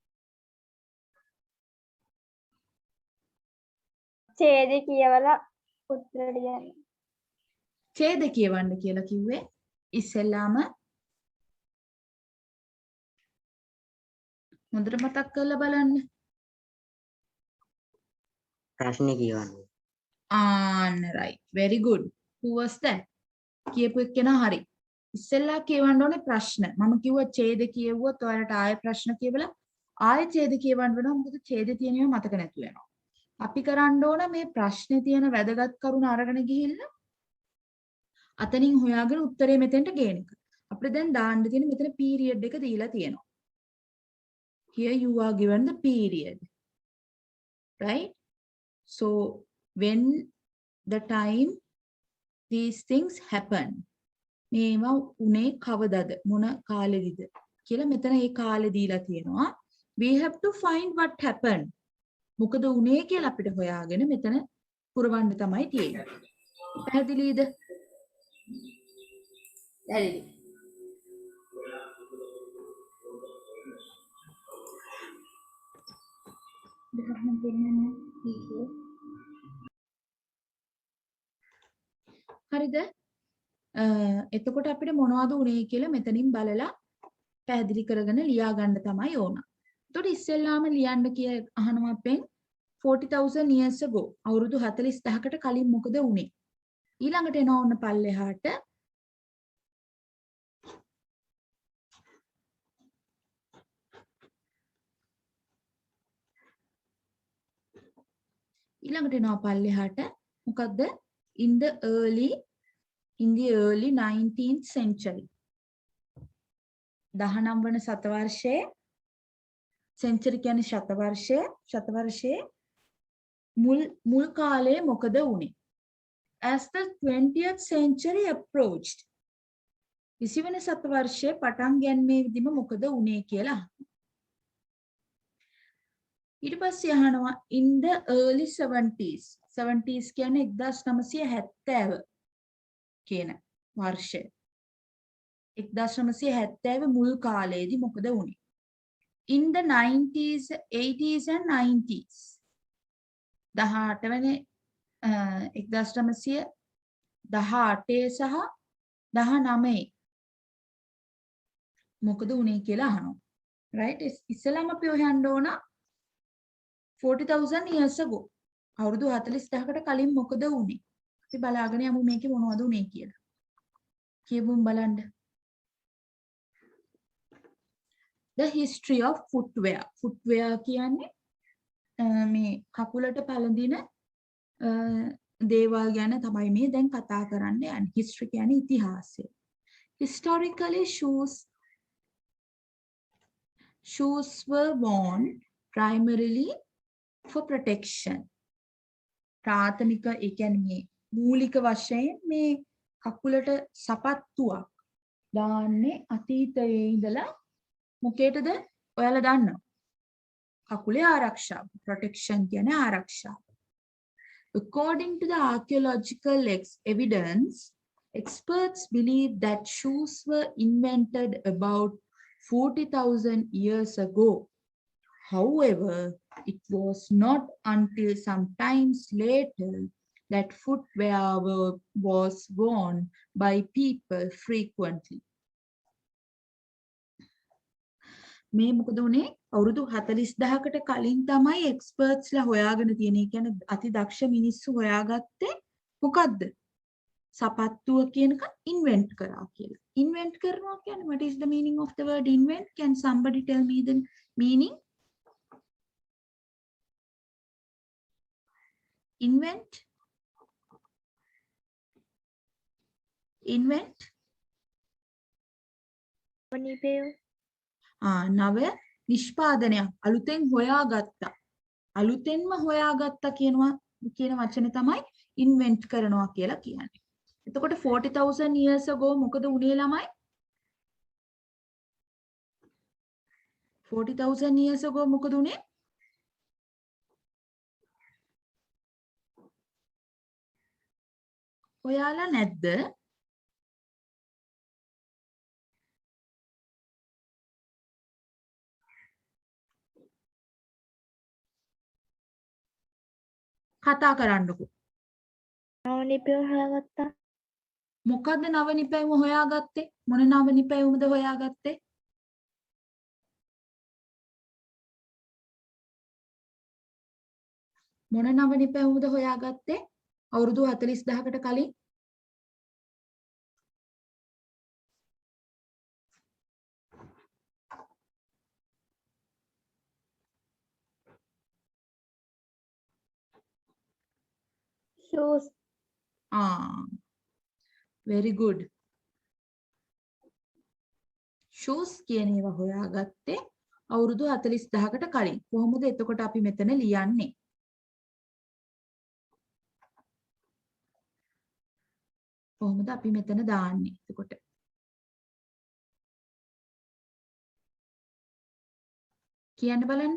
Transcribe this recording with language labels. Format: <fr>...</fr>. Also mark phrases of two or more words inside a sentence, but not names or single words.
<si>ඡේදය කියවලා උත්තර ලියන්න. ඡේද කියවන්න කියලා කිව්වේ ඉස්සෙල්ලාම හොඳට මතක් කරලා බලන්න. ප්‍රශ්නේ කියවන්න.</si> <en>right. Very good. Who was that?</en> <si>කියපු එක්කෙනා හරි. ඉස්සෙල්ලා කියවන්න ඕනේ ප්‍රශ්න. මම කිව්වා ඡේද කියවුවොත් ඔයාලට ආයෙ ප්‍රශ්න කියවලා ආයෙ ඡේද කියවන්න වෙනවා. මොකද ඡේද තියෙනව මතක නැතු වෙනවා. අපි කරන්න ඕන මේ ප්‍රශ්නේ තියෙන වැදගත් කරුණ අරගෙන ගිහිල්ලා අතනින් හොයාගෙන උත්තරේ මෙතෙන්ට ගේන එක. අපිට දැන් දාන්න තියෙන මෙතන period එක දීලා තියෙනවා.</si> <en>Here you are given the period. Right? So when the time these things happen.</en> <si>මේවා උනේ කවදද? මොන කාලෙදිද? කියලා මෙතන ඒ කාලෙ දීලා තියෙනවා.</si> <en>We have to find what happened.</en> <si>මොකද උනේ කියලා අපිට හොයාගෙන මෙතන පුරවන්න තමයි තියෙන්නේ. පැහැදිලිද? පැහැදිලි. දෙකක්ම දෙන්නන්නේ. හරිද? එතකොට අපිට මොනවද උනේ කියලා මෙතනින් බලලා පැහැදිලි කරගෙන ලියා ගන්න තමයි ඕන. එතකොට ඉස්සෙල්ලාම ලියන්න කිය අහනවා අපෙන්</si> <en>40,000 years ago</en> <si>අවුරුදු 40,000කට කලින් මොකද උනේ? ඊළඟට එනවා ඔන්න පල්ලෙහාට මොකද්ද?</si> <en>in the early 19th century</en> <si>19 වන සතවර්ෂයේ සෙන්චරි කියන්නේ ශතවර්ෂයේ මුල් කාලයේ මොකද වුනේ?</si> <en>As the 20th century approached</en> <si>20 වෙනි සතවර්ෂයේ පටන් ගැනීමේදීම මොකද වුනේ කියලා. ඊට පස්සේ අහනවා</si> <en>in the early 70s</en> <si>70s කියන්නේ 1970 කියන වර්ෂය. 1970 මුල් කාලයේදී මොකද වුනේ?</si> <en>In the 90s 80s and 90s</en> <si>18 වෙනි 1918 සහ 19 මොකද වුනේ කියලා අහනවා. right? ඉස්සෙල්ලාම අපි හොයන්න ඕන</si> <en>40,000 years ago</en> <si>අවුරුදු 40,000කට කලින් මොකද වුනේ? අපි බලාගෙන යමු මේකේ මොනවද වුනේ කියලා. කියමුම් බලන්න.</si> <en>The history of footwear.</en> <si>Footwear කියන්නේ මේ කකුලට පළඳින දේවල් ගැන තමයි මේ දැන් කතා කරන්න යන්නේ. History කියන්නේ ඉතිහාසය.</si> <en>Historically shoes were worn primarily for protection.</en> <si>ප්‍රාථමික ඒ කියන්නේ මූලික වශයෙන් මේ කකුලට සපත්තුවක් දාන්නේ අතීතයේ ඉඳලා මොකේටද? ඔයාලා දන්නවා. කකුලේ ආරක්ෂාව. protection කියන්නේ ආරක්ෂාව.</si> <en>According to the archaeological evidence, experts believe that shoes were invented about 40,000 years ago. However, it was not until some times later that footwear was worn by people frequently.</en> <si>මේ මොකද උනේ? අවුරුදු 40,000කට කලින් තමයි එක්ස්පර්ට්ස්ලා හොයාගෙන තියෙන. ඒ කියන්නේ අති දක්ෂ මිනිස්සු හොයාගත්තේ මොකද්ද? සපත්තුව කියනක ඉන්වෙන්ට් කරා කියලා. ඉන්වෙන්ට් කරනවා කියන්නේ</si> <en>what is the meaning of the word invent? Can somebody tell me the meaning?</en> <si>Invent නව නිෂ්පාදනයක් අලුතෙන් හොයාගත්තා. අලුතෙන්ම හොයාගත්තා කියන වචනේ තමයි ඉන්වෙන්ට් කරනවා කියලා කියන්නේ. එතකොට</si> <en>40,000 years ago</en> <si>මොකද උනේ ළමයි?</si> <en>40,000 years ago</en> <si>මොකද උනේ? ඔයාලා නැද්ද? කතා කරන්නකෝ. නවනිපැයුම හොයාගත්තා. මොකද්ද නවනිපැයුම හොයාගත්තේ? මොන නවනිපැයුමද හොයාගත්තේ? මොන නවනිපැයුමද හොයාගත්තේ? අවුරුදු 40,000කට කලින්.</si> <en>shoes very good.</en> <si>shoes කියන ඒවා හොයාගත්තේ අවුරුදු 40,000කට කලින්. කොහොමද එතකොට අපි මෙතන ලියන්නේ? කොහොමද අපි මෙතන දාන්නේ? එතකොට කියන්න බලන්න.</si>